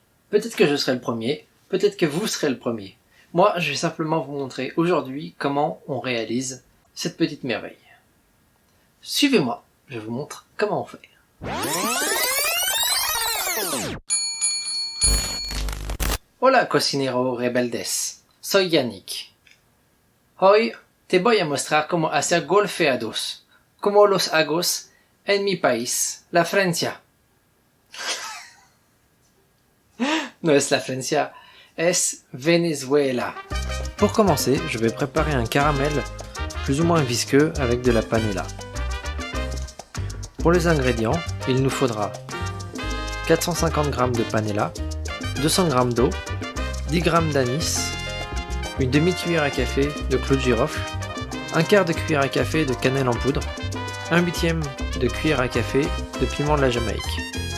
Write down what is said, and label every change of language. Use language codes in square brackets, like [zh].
[fr] Peut-être que je serai le premier, peut-être que vous serez le premier. Moi, je vais simplement vous montrer aujourd'hui comment on réalise cette petite merveille. Suivez-moi, je vous montre comment on fait. [es] Hola cocinero rebeldes, soy Yannick. Hoy te voy a mostrar cómo hacer golfeados, como los hago en mi país, la Francia. No es la Francia, es Venezuela. [fr] Pour commencer, je vais préparer un caramel plus ou moins visqueux avec de la panela. Pour les ingrédients, il nous faudra 450 g de panela, 200 g d'eau, 10 g d'anis, une demi-cuillère à café de clou de girofle, un quart de cuillère à café de cannelle en poudre, un huitième de cuillère à café de piment de la Jamaïque.